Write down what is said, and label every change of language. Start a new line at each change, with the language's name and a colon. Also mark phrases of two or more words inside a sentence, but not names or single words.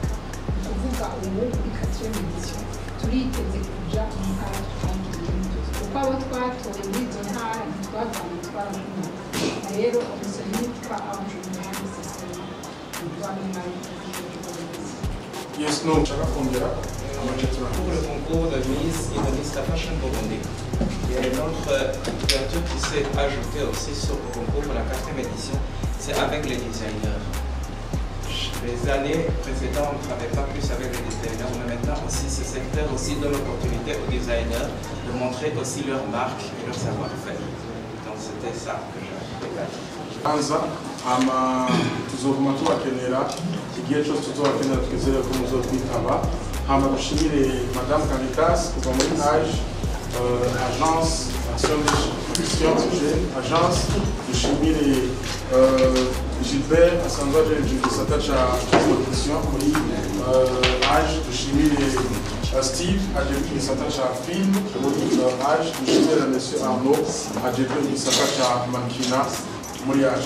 Rundi: Kuvuga ubu kuri 4e édition turiteze kuja mu ntara tutangiye, kuko abo twatoye muri izo ntara ntitwavanye twaraguma. Rero umusore yitwa Bujumbura Sesema.
English: Yes, no,
Rundi: nshaka kongera
French: pour le concours de Miss Indonesian Fashion Burundi. Il y a une autre ouverture qui s'est ajoutée aussi sur le concours pour la 4e édition, c'est avec les designers. Les années précédentes, on ne travaillait pas plus avec les designers, mais maintenant aussi ce secteur aussi donne l'opportunité aux designers de montrer aussi leur marque et leur savoir-faire. Donc c'était ça que j'avais dit.
Rundi: Anza, tuzoguma tubakenera igihe cyose tuzobakenera twizere ko muzokwitaba. Hama dushimire Madame Caritas kuva muri AGE, Agence Action Jeune, Agence, dushimire Gilbert asanzwe ajeje igisata ca production muri AGE, dushimire Steve ajeje igisata ca film muri AGE, dushimire Monsieur Arnaud ajeje igisata ca makina muri AGE.